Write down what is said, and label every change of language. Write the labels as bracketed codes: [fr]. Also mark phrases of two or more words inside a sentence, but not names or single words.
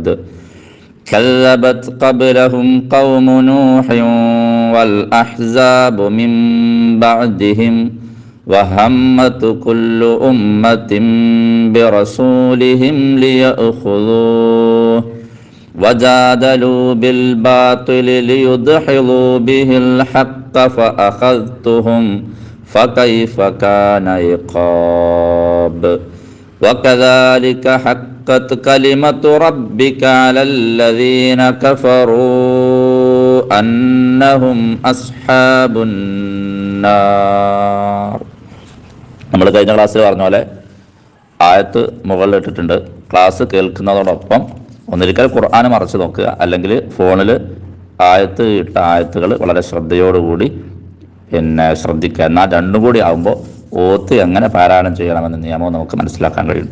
[ar] كذبت قبلهم قوم نوح والأحزاب من بعدهم وهمت كل أمة برسولهم ليأخذوه وجادلوا بالباطل ليدحضوا به الحق فأخذتهم فكيف كان عقاب. وكذلك حقت كلمة ربك على الذين كفروا أنهم أصحاب النار. [ml] നമ്മൾ കഴിഞ്ഞ ക്ലാസ്സിൽ പറഞ്ഞ പോലെ ആയത്ത് മുകളിലിട്ടിട്ടുണ്ട്. ക്ലാസ് കേൾക്കുന്നതോടൊപ്പം ഒന്നിരിക്കൽ ഖുർആൻ മറച്ച് നോക്കുക, അല്ലെങ്കിൽ ഫോണിൽ ഇട്ട ആയത്തുകൾ വളരെ ശ്രദ്ധയോടുകൂടി ശ്രദ്ധിക്കുക. എന്നാൽ രണ്ടും കൂടി ആകുമ്പോൾ ഓത്ത് എങ്ങനെ പാരായണം ചെയ്യണമെന്ന നിയമം നമുക്ക് മനസ്സിലാക്കാൻ കഴിയും.